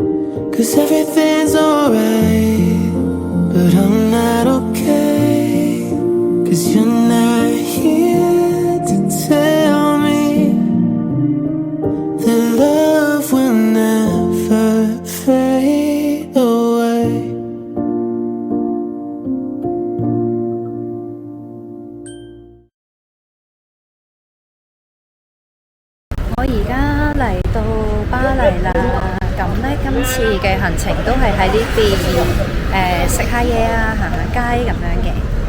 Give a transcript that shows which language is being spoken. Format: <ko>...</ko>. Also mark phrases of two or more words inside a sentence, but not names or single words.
<en>'Cause everything's alright, but I'm not okay. 'Cause you're not here to tell me that love will never fade away.</en> <yue>我而家嚟到巴黎啦，咁呢，今次嘅行程都係喺呢邊食下嘢啊，行下街咁樣嘅。</yue>